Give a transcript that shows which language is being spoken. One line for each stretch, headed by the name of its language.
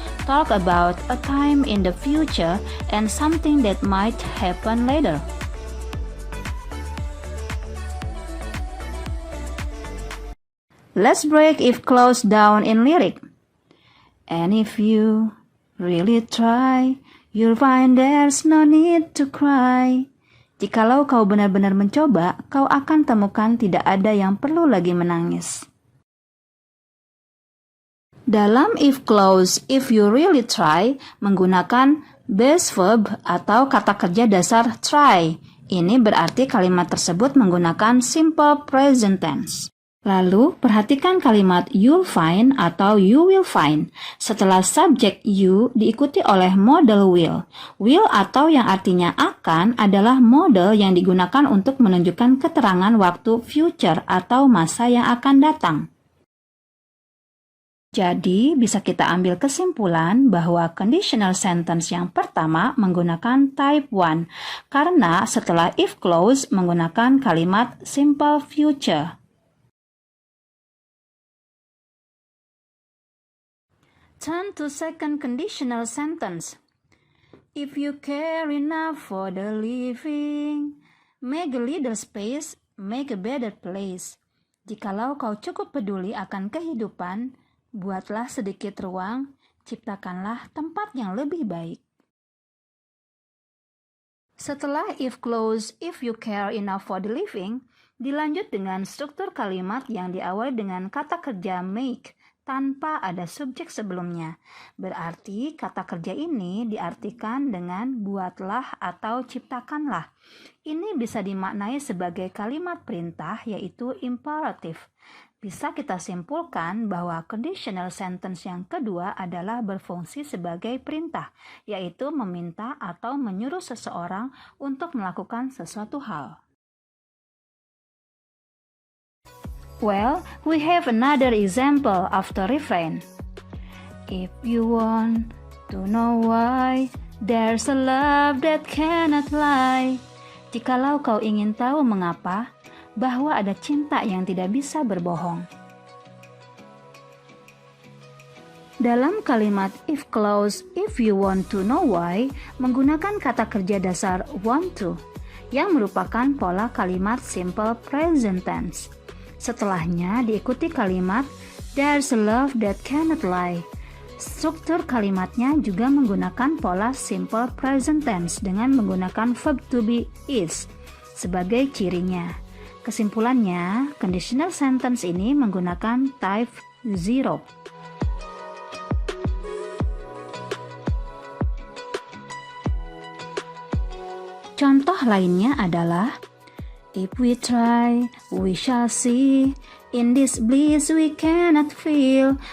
English: Talk about a time in the future and something that might happen later. Let's break if clause down in lyric. And if you really try, you'll find there's no need to cry.
Indonesian: Jikalau kau benar-benar mencoba, kau akan temukan tidak ada yang perlu lagi menangis. Dalam if clause,
English: if you really try,
Indonesian: menggunakan base verb atau kata kerja dasar try. Ini berarti kalimat tersebut menggunakan simple present tense. Lalu, perhatikan kalimat
English: you'll find
Indonesian: atau
English: you will find.
Indonesian: Setelah subjek you diikuti oleh modal will. Will atau yang artinya akan adalah modal yang digunakan untuk menunjukkan keterangan waktu future atau masa yang akan datang. Jadi, bisa kita ambil kesimpulan bahwa conditional sentence yang pertama menggunakan type 1 karena setelah if clause menggunakan kalimat simple future.
English: Turn to second conditional sentence. If you care enough for the living, make a little space, make a better place.
Indonesian: Jikalau kau cukup peduli akan kehidupan, buatlah sedikit ruang, ciptakanlah tempat yang lebih baik. Setelah if clause,
English: if you care enough for the living,
Indonesian: dilanjut dengan struktur kalimat yang diawali dengan kata kerja make, tanpa ada subjek sebelumnya. Berarti kata kerja ini diartikan dengan buatlah atau ciptakanlah. Ini bisa dimaknai sebagai kalimat perintah yaitu imperative. Bisa kita simpulkan bahwa conditional sentence yang kedua adalah berfungsi sebagai perintah, yaitu meminta atau menyuruh seseorang untuk melakukan sesuatu hal.
English: Well, we have another example of the refrain. If you want to know why, there's a love that cannot lie.
Indonesian: Jikalau kau ingin tahu mengapa, bahwa ada cinta yang tidak bisa berbohong. Dalam kalimat if clause,
English: if you want to know why,
Indonesian: menggunakan kata kerja dasar want to, yang merupakan pola kalimat simple present tense. Setelahnya diikuti kalimat
English: there's a love that cannot lie.
Indonesian: Struktur kalimatnya juga menggunakan pola simple present tense dengan menggunakan verb to be is sebagai cirinya. Kesimpulannya, conditional sentence ini menggunakan type 0. Contoh lainnya adalah
English: if we try, we shall see. In this bliss we cannot feel.